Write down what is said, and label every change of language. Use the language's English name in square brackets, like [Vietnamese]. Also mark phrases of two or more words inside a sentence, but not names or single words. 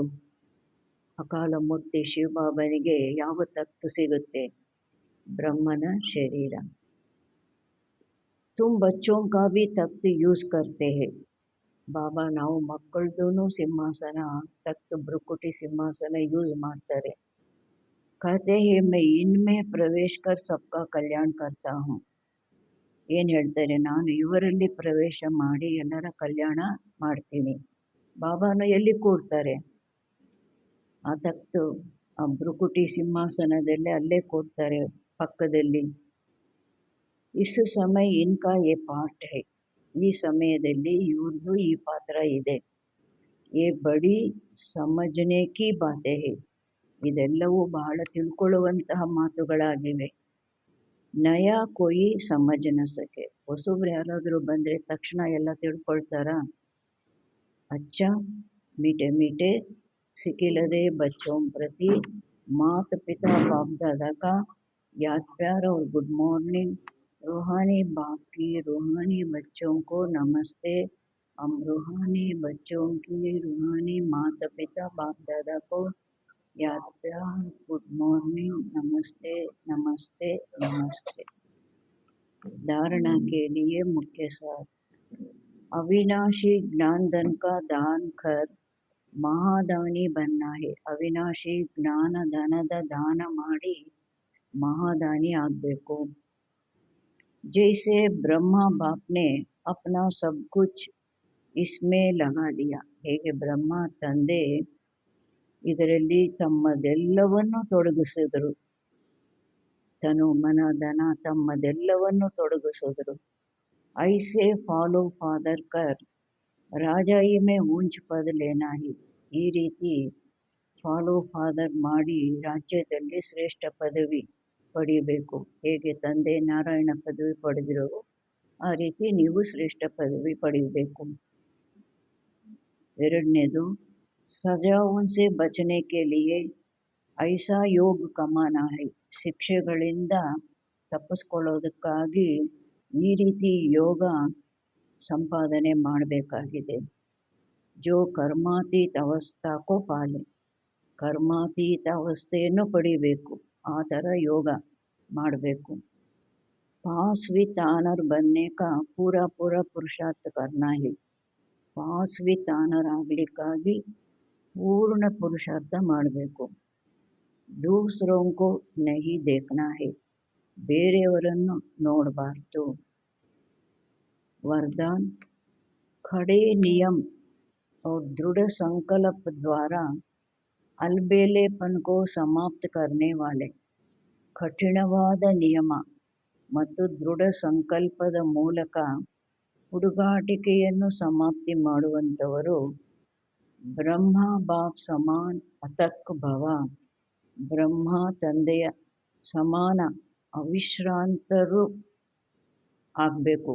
[Kannada] ಅಕಾಲ ಮೂರ್ತಿ ಶಿವಬಾಬನಿಗೆ ಯಾವ ತಖ್ತು ಸಿಗುತ್ತೆ? ಬ್ರಹ್ಮನ ಶರೀರ। [Hindi] तुम बच्चों का भी तख्त यूज़ करते है, [Kannada] ಬಾಬಾ ನಾವು ಮಕ್ಕಳದೂ ಸಿಂಹಾಸನ, ತಖ್ತ್ ಭ್ರುಕುಟಿ ಸಿಂಹಾಸನ ಯೂಸ್ ಮಾಡ್ತಾರೆ। [Hindi] कहते हैं मैं इनमें प्रवेश कर सबका कल्याण करता हूँ, [Kannada] ಏನು ಹೇಳ್ತಾರೆ, ನಾನು ಇವರಲ್ಲಿ ಪ್ರವೇಶ ಮಾಡಿ ಎಲ್ಲರ ಕಲ್ಯಾಣ ಮಾಡ್ತೀನಿ। ಬಾಬಾನು ಎಲ್ಲಿ ಕೂರ್ತಾರೆ? ಆ ತಖ್ತು, ಆ ಭ್ರುಕುಟಿ ಸಿಂಹಾಸನದಲ್ಲಿ ಅಲ್ಲೇ ಕೂರ್ತಾರೆ ಪಕ್ಕದಲ್ಲಿ। [Hindi] इस समय इनका ये पार्ट है, [Kannada] ಈ ಸಮಯದಲ್ಲಿ ಇವ್ರದ್ದು ಈ ಪಾತ್ರ ಇದೆ। [Hindi] ये बड़ी समझने की बातें है, [Kannada] ಇದೆಲ್ಲವೂ ಬಹಳ ತಿಳ್ಕೊಳ್ಳುವಂತಹ ಮಾತುಗಳಾಗಿವೆ। [Hindi] नया कोई समझ न सके, [Kannada] ಹೊಸಬ್ರು ಯಾರಾದರೂ ಬಂದರೆ ತಕ್ಷಣ ಎಲ್ಲ ತಿಳ್ಕೊಳ್ತಾರಾ? [Hindi] अच्छा मीठे मीठे सिकिलदे बच्चों प्रति माता पिता बाप दादा का याद प्यार और [English] good morning. [Hindi] रूहानी बाप की रूहानी बच्चों को नमस्ते। हम रूहानी बच्चों की रूहानी माता पिता बाप दादा को याद प्यार, [English] good morning, [Hindi] नमस्ते नमस्ते नमस्ते। धारणा के लिए मुख्य सार, अविनाशी ज्ञान धन का दान कर ಮಹಾದಾನಿ बनना है। [Kannada] ಅವಿನಾಶಿ ಜ್ಞಾನ ಧನದ ದಾನ ಮಾಡಿ ಮಹಾದಾನಿ ಆಗಬೇಕು। [Hindi] जैसे ब्रह्मा बाप ने अपना सब कुछ इसमें लगा दिया, [Kannada] ಹೇಗೆ ಬ್ರಹ್ಮ ತಂದೆ ಇದರಲ್ಲಿ ತಮ್ಮದೆಲ್ಲವನ್ನು ತೊಡಗಿಸಿದರು। ತನು ಮನ ಧನ ತಮ್ಮದೆಲ್ಲವನ್ನು ತೊಡಗಿಸಿದ್ರು. [Hindi] ऐसे [English] follow father [Hindi] कर राजाई में ऊँच पद लेना ही. [Kannada] ಈ ರೀತಿ [English] follow father [Kannada] ಮಾಡಿ ರಾಜ್ಯದಲ್ಲಿ ಶ್ರೇಷ್ಠ ಪದವಿ ಪಡಿಬೇಕು. ಹೇಗೆ ತಂದೆ ನಾರಾಯಣ ಪದವಿ ಪಡೆದಿರೋ ಆ ರೀತಿ ನೀವು ಶ್ರೇಷ್ಠ ಪದವಿ ಪಡೆಯಬೇಕು. [Hindi] ಎರಡನೇದು, ಸಜಾओं से बचने के लिए ऐसा योग कमाना है. [Kannada] ಶಿಕ್ಷೆಗಳಿಂದ ತಪ್ಪಿಸ್ಕೊಳ್ಳೋದಕ್ಕಾಗಿ ಈ ರೀತಿ ಯೋಗ ಸಂಪಾದನೆ ಮಾಡಬೇಕಾಗಿದೆ. [Hindi] जो कर्मातीत अवस्था को पा ले, [Kannada] ಕರ್ಮಾತೀತ ಅವಸ್ಥೆಯನ್ನು ಪಡಿಬೇಕು, ಆ ಥರ ಯೋಗ ಮಾಡಬೇಕು. [English] pass with honour [Hindi] बनने का पूरा पुरुषार्थ करना है. [English] pass with honour [Kannada] ಆಗಲಿಕ್ಕಾಗಿ ಪೂರ್ಣ ಪುರುಷಾರ್ಥ ಮಾಡಬೇಕು. [Hindi] दूसरों को नहीं देखना है, [Kannada] ಬೇರೆಯವರನ್ನು ನೋಡಬಾರ್ದು. [Hindi] वरदान, खड़े नियम और दृढ़ संकल्प द्वारा अलबेलेपन को समाप्त करने वाले. [Kannada] ಕಠಿಣವಾದ ನಿಯಮ ಮತ್ತು ದೃಢ ಸಂಕಲ್ಪದ ಮೂಲಕ ಹುಡುಗಾಟಿಕೆಯನ್ನು ಸಮಾಪ್ತಿ ಮಾಡುವಂಥವರು [Hindi] ब्रह्मा बाप समान अथक भव. [Kannada] ಬ್ರಹ್ಮ ತಂದೆಯ ಸಮಾನ ಅವಿಶ್ರಾಂತರು ಆಗಬೇಕು.